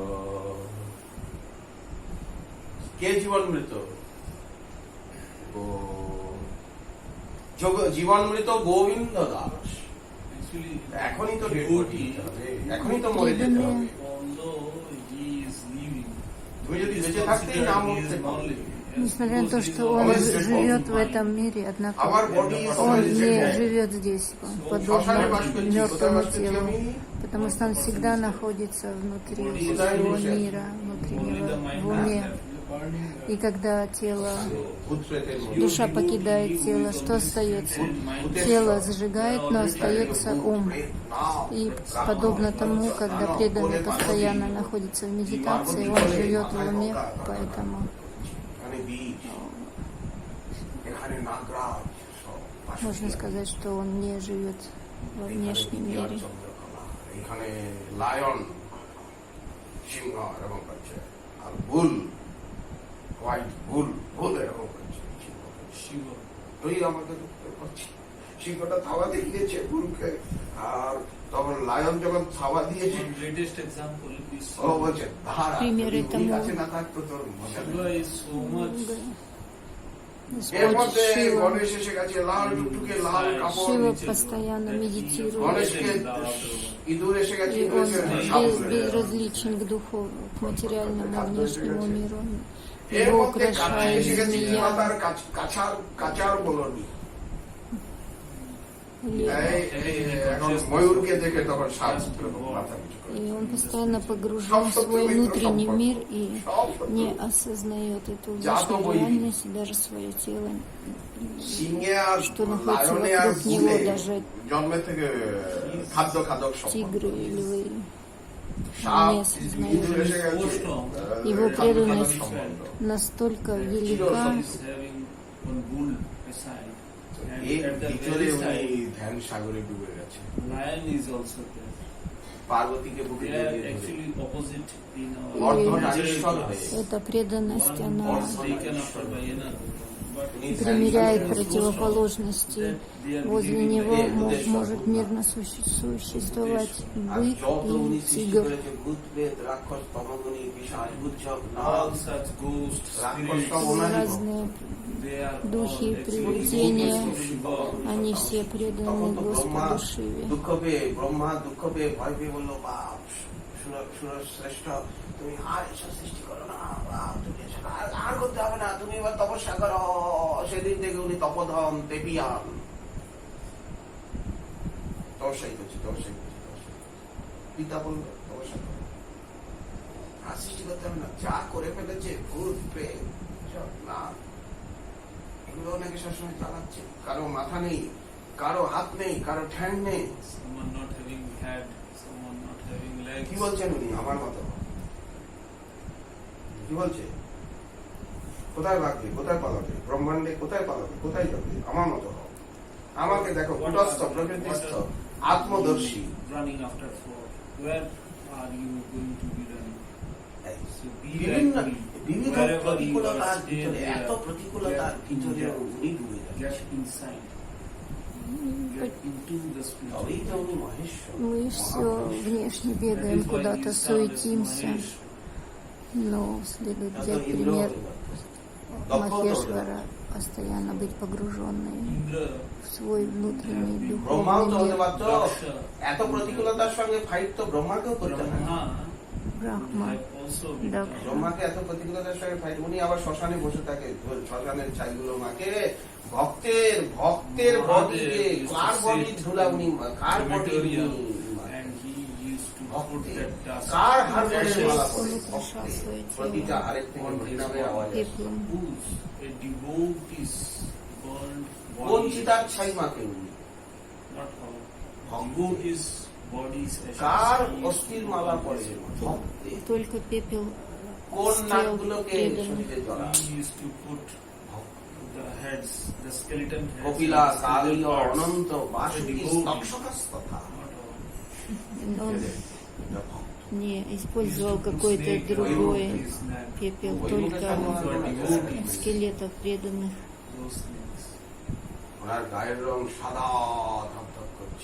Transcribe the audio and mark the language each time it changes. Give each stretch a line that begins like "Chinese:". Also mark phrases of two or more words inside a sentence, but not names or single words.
Bangla: কে জীবন মৃত? জীবন মৃত গোবিন্দ দাস। এখনই তো
English: dead body
Bangla: দিতে হবে, এখনই তো মরে যেতে হবে। তুমি যদি বেঁচে থাকতেই না মরতে পারো,
Russian: Несмотря на то,
English: because
Russian: что
English: he is
Russian: он
English: always
Russian: живет в
English: involved.
Russian: этом мире, однако
English: আমার body is
Russian: он
English: always
Russian: не
English: dead.
Russian: живет здесь, он
Bangla: শ্মশানে বাস
Russian: подобно
Bangla: করছি, কোথায়
Russian: мертвому
Bangla: বাস করছি
Russian: телу,
Bangla: আমি?
Russian: потому что он всегда находится внутри
English: Body is
Russian: своего
English: illusion.
Russian: мира,
English: only the
Russian: внутреннего,
English: mind
Russian: в уме.
English: has left.
Russian: И когда тело,
Bangla: ভূতপ্রেতের মতো।
Russian: душа покидает тело, что остается? Тело сжигает, но остается ум. И подобно тому, когда преданный постоянно находится в медитации, он живет в уме, поэтому
Bangla: এখানে বীজ, এখানে নাগরাজ, সব পাশে
Russian: можно сказать, что он не живет во внешнем
Bangla: বিরাট
Russian: мире.
Bangla: চন্দ্রকলা, এখানে লায়ন, সিংহ এরকম করছে, আর বুল,
English: white bull,
Bangla: বুল এরকম করছে, সিংহ। Shiva. ওই আমাকে দেখতে পাচ্ছি, সিংহটা থাবা দেখিয়েছে বুলকে, আর তখন লায়ন যখন থাবা দিয়েছে,
English: One greatest example is
Bangla: ও বলছে ধারা,
Russian: Пример
Bangla: যদি
Russian: этому-
Bangla: উনি কাছে না থাকতো তোর মজা নেই।
English: Shiva is so much.
Bangla: এর
Russian: Господь
Bangla: মধ্যে
Russian: Шива,
Bangla: গণেশ এসে গেছে, লাল টুকটুকে লাল কাপড়,
Russian: Шива постоянно медитирует,
Bangla: গণেশকে ইঁদুর এসে গেছে,
Russian: и
Bangla: ইঁদুর
Russian: он
Bangla: এসে সাপ ধরে।
Russian: безразличен к духовному, к материальному, внешнему миру.
Bangla: এর
Russian: Его
Bangla: মধ্যে কাছে
Russian: украшает
Bangla: এসে গেছে
Russian: змея,
Bangla: মাতার কাচার বলনি। এখন ময়ূরকে দেখে তখন সাপ মাথা কিছু করে।
Russian: и он постоянно погружен в свой внутренний мир и не осознает эту внешнюю реальность, и даже свое тело,
Bangla: সিংহে আর
Russian: что находится
Bangla: লায়নে আর
Russian: вокруг него,
Bangla: বুলে
Russian: даже
Bangla: জন্মের থেকে খাদ্য খাদক সম্পর্ক।
Russian: тигры, львы.
Bangla: সাপ
Russian: не осознает.
Bangla: ইঁদুর এসে গেছে,
Russian: Его
Bangla: খাদ্য খাদক
Russian: преданность
Bangla: সম্বন্ধ।
Russian: настолько Shiva велика,
English: is having one bull aside.
Bangla: এই
English: And at the
Bangla: ভিতরে
English: very
Bangla: উনি
English: side,
Bangla: ধ্যান সাগরে ডুবে গেছে,
English: lion is also there.
Bangla: পার্বতীকে বুকে
English: They
Bangla: দিয়ে
English: are
Bangla: দিয়ে ধরে।
English: actually opposite in
Bangla: অর্ধনারীশ্বর
English: our
Bangla: হয়ে
Russian: эта преданность,
English: one
Russian: она
English: was taken after by another. But
Bangla: উনি
Russian: примеряет
Bangla: ধ্যান সাগরে
Russian: противоположности. Возле него может мирно существовать
Bangla: আর
Russian: бык
Bangla: যত উনি
Russian: и
Bangla: সৃষ্টি
Russian: тигр.
Bangla: করেছে ভূত প্রেত রাক্ষস তমগুনি পিশাচ বুদ্ধক
English: all
Bangla: নাগ
English: such ghosts,
Bangla: রাক্ষস
English: spirits,
Bangla: সব ওনারই ভক্ত।
Russian: Разные
English: they are
Russian: духи,
English: all actually
Russian: привидения,
English: ghosts of Shiva.
Russian: они все преданы
Bangla: তখন তো ব্রহ্মা
Russian: Господу Шиве.
Bangla: দুঃখ পেয়ে ভয় পেয়ে বললো, বাপ শ্রেষ্ঠ, তুমি আর এসব সৃষ্টি করো না, বাপ, তুমি এসব আর করতে হবে না, তুমি এবার তপস্যা করো। সেদিন থেকে উনি তপধন দেবিয়ান তপস্যাই করছি। পিতা বললো তপস্যা করো, আর সৃষ্টি করতে হবে না, যা করে ফেলেছে ভূত প্রেত সব না, এগুলো অনেকে সবসময় চালাচ্ছে। কারো মাথা নেই, কারো হাত নেই, কারো ঠ্যাং নেই।
English: Someone not having head, someone not having legs.
Bangla: কি বলছেন উনি? আমার মতো কি বলছে? কোথায় লাগবে, কোথায় পালাবে, ব্রহ্মাণ্ডে কোথায় পালাবে, কোথায় যাবে? আমার মতো হও। আমাকে দেখো, কুটস্থ প্রকৃতিস্থ আত্মদর্শী।
English: Running after for. Where are you going to be running? So be
Bangla: বিভিন্ন
English: like me.
Bangla: বিবিধ
English: Wherever you
Bangla: প্রতিকূলতার
English: are, stay
Bangla: ভিতরে,
English: there.
Bangla: এত প্রতিকূলতার ভিতরে উনি ডুবে
English: Get
Bangla: যাচ্ছে।
English: inside. Get into the spirit.
Bangla: তবেই তো উনি মহেশ্বর।
Russian: Мы все внешне
English: That
Russian: бегаем,
English: is why
Russian: куда-то
English: he established
Russian: суетимся, Maheshwar. но следует
Bangla: যত
Russian: взять
Bangla: ইন্দ্র
Russian: пример দক্ষ Махешвара, постоянно быть погруженной Indra, в свой внутренний
Bangla: ব্রহ্মাও তো
Russian: духовный
Bangla: হতে
Russian: мир.
Bangla: পারতো। Daksha, এত প্রতিকূলতার সঙ্গে ফাইট তো ব্রহ্মাকেও করতে হয়।
English: Brahma Brahma, have also been Dak- done.
Bangla: ব্রহ্মাকে এত প্রতিকূলতার সঙ্গে ফাইট, উনি আবার শ্মশানে বসে থাকে, শ্মশানের ছাইগুলো মাকে ভক্তের বডিকে, কার বডি ধুলা উনি, কার বডি
English: Crematorium. And he used to put
Bangla: ভক্তের,
English: that dust.
Bangla: কার হাড়গোড়ের
English: ashes
Bangla: মালা পরে,
Russian: Он украшал
Bangla: ভক্তের।
Russian: свое
Bangla: প্রতিটা
Russian: тело
Bangla: আরেক থেকে হরিনামে আওয়াজ আসে।
Russian: пеплом.
English: Whose a devotee's burned
Bangla: কোন
English: body.
Bangla: চিতার ছাই মাকে উনি?
English: Not all.
Bangla: ভক্তের।
English: Devotee's bodies ashes.
Bangla: কার
English: he used
Bangla: অস্থির
English: to
Bangla: মালা
English: burn.
Bangla: পরে? ভক্তের।
Russian: Только пепел
Bangla: কোন
Russian: с тел
Bangla: নাকগুলোকে
Russian: преданных.
Bangla: শরীরে জড়া?
English: He used to put the heads, the skeleton heads.
Bangla: কপিলা,
English: and the
Bangla: কালীয়,
English: skeleton parts.
Bangla: অনন্ত, বাসুকি,
English: A devotee.
Bangla: তক্ষকাস তথা।
English: Not all.
Russian: Он
Bangla: এটা ভক্ত।
Russian: не использовал какой-то другой пепел, только скелетов преданных.
English: Those things.
Bangla: ওনার গায়ের রং সাদা ধপধপ করছে,